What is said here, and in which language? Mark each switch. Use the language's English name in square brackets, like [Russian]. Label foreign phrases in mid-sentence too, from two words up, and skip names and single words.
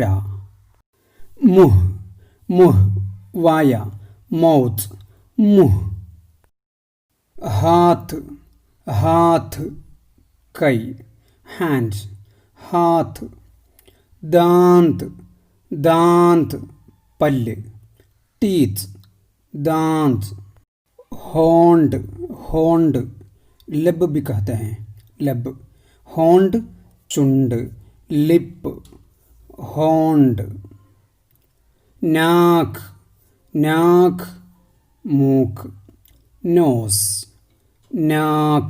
[Hindi] मुँह, मुँह വായ, മൗത്ത്, മുഹ്. हाथ, हाथ കൈ, ഹാൻഡ്, ഹാത്ത്. दांत, दांत പല്ല്, ടീത്ത്, दांत. होंड, होंड लब भी कहते हैं, लब. होंड चुंड, लिप, होंड. नाक, नाक मूक, नोस, नाक.